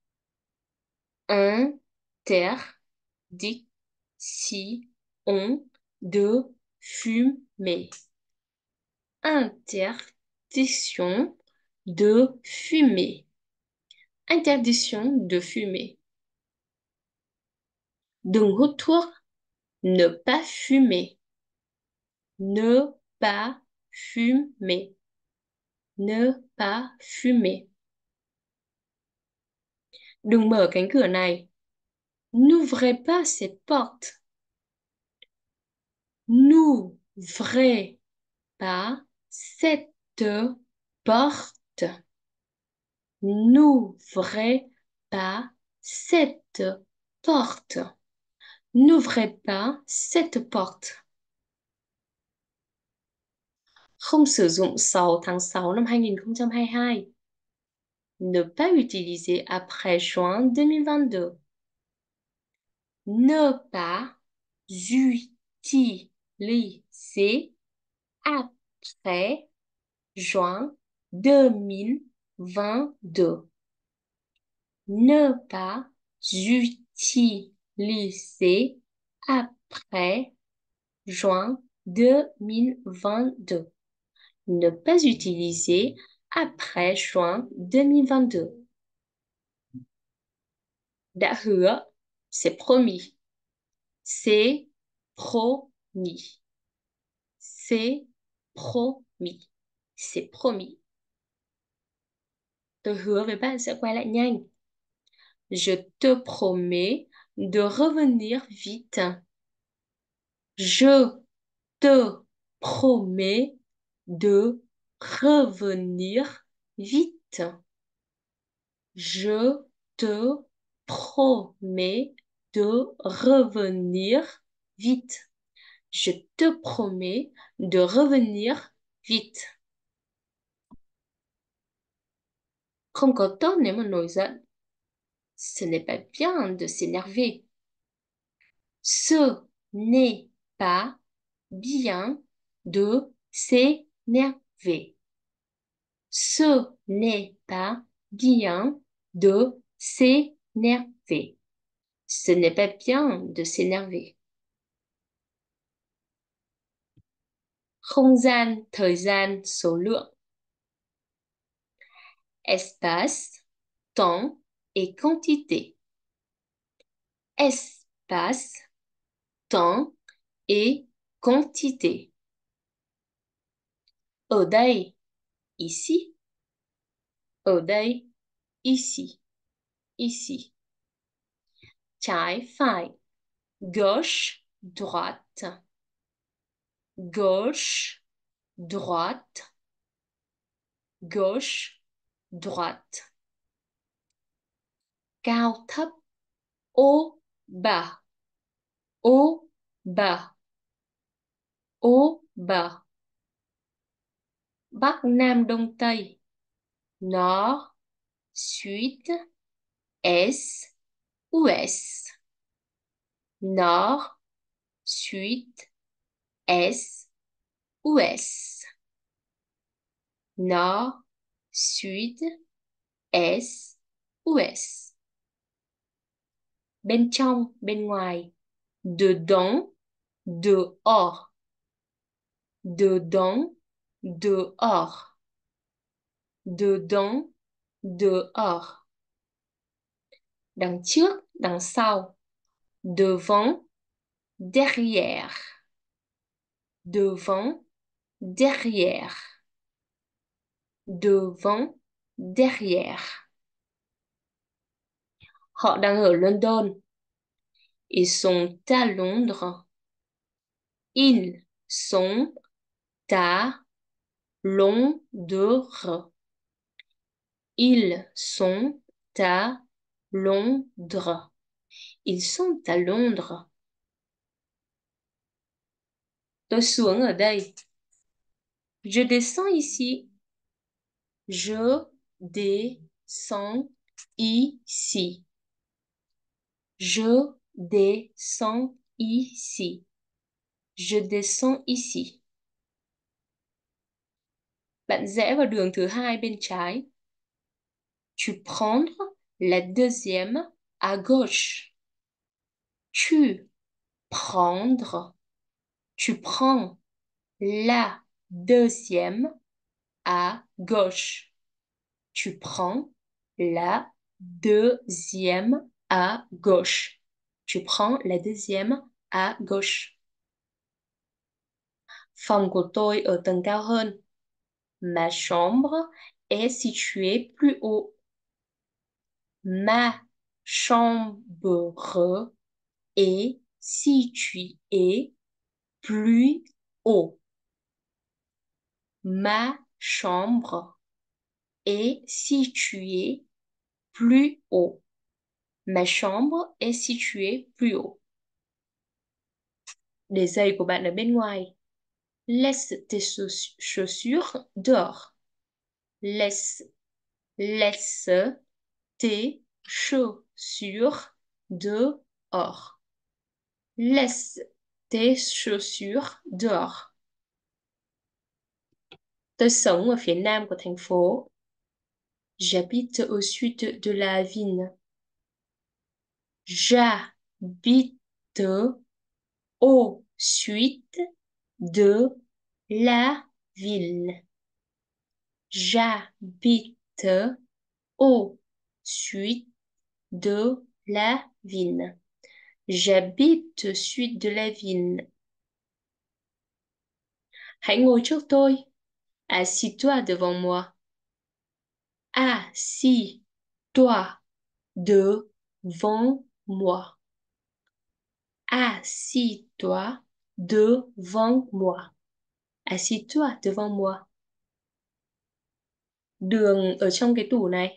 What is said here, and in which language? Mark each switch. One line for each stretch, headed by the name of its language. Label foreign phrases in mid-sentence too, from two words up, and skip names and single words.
French: Interdiction de fumer. Interdiction de fumer. Interdiction de fumer.
Vietnamese: Đừng hút thuốc.
French: Ne pas fumer. Ne pas fumer. Ne pas fumer.
Vietnamese: Đừng mở cánh cửa này.
French: N'ouvrez pas cette porte. N'ouvrez pas cette porte. N'ouvrez pas cette porte. N'ouvrez pas cette porte.
Vietnamese: Không sử dụng 6 tháng 6 năm 2022.
French: Ne pas utiliser après juin 2022. Ne pas utiliser après juin 2022. Ne pas utiliser après juin 2022. Ne pas utiliser après juin 2022.
Vietnamese: Đã hứa,
French: c'est promis. C'est promis. C'est promis. C'est promis.
Vietnamese: Tôi hứa với bạn sẽ quay lại nhanh.
French: Je te promets de revenir vite. Je te promets de revenir vite. Je te promets de revenir vite. Je te promets de revenir vite.
Vietnamese: Không có tốt nếu mà nổi giận.
French: Ce n'est pas bien de s'énerver. Ce n'est pas bien de s'énerver. Ce n'est pas bien de s'énerver. Ce n'est pas bien de s'énerver.
Vietnamese: Không gian, thời gian, số lượng.
French: Espace, temps et quantité. Espace, temps et quantité.
Vietnamese: Ở đây, ici. Ở đây,
French: ici. Ici.
Vietnamese: Trái, phải.
French: Gauche, droite. Gauche, droite. Gauche, droite.
Vietnamese: Cao, thấp.
French: Haut, bas. Haut, bas. Haut, bas.
Vietnamese: Bắc, Nam, Đông, Tây.
French: Nord, Sud, Est, Ouest. Nord, Sud, Est, Ouest. Nord, Sud, Est, Ouest.
Vietnamese: Bên trong, bên ngoài.
French: Dedans, dehors. Dedans, dehors. Dedans, dehors.
Vietnamese: Đằng trước, đằng sau.
French: Devant, derrière. Devant, derrière. Devant, derrière.
Vietnamese: Họ đang ở London.
French: Ils sont à Londres. Ils sont à Londres. Ils sont à Londres. Ils sont à Londres.
Vietnamese: Tôi xuống ở đây.
French: Je descends ici. Je descends ici. Je descends ici. Je descends ici.
Vietnamese: Bạn rẽ vào đường thứ hai bên trái.
French: Tu prendre la deuxième à gauche. Tu prendre. Tu prends la deuxième à gauche. Tu prends la deuxième à gauche. Tu prends la deuxième à gauche.
Vietnamese: Phòng của tôi ở tầng cao hơn.
French: Ma chambre est située plus haut. Ma chambre est située plus haut. Ma chambre est située plus haut. Ma chambre est située plus haut.
Vietnamese: Les giày của bạn ở bên ngoài.
French: Laisse tes chaussures dehors. Laisse tes chaussures dehors. Laisse tes chaussures dehors.
Vietnamese: Tôi sống ở phía nam của thành phố.
French: J'habite au sud de la ville. J'habite au sud de la ville. J'habite au sud de la ville. J'habite au sud de la ville.
Vietnamese: Hãy ngồi trước tôi.
French: Assis-toi devant moi. Assis-toi devant moi. Assis-toi devant moi. Assis-toi devant moi.
Vietnamese: Đường ở trong cái tủ này.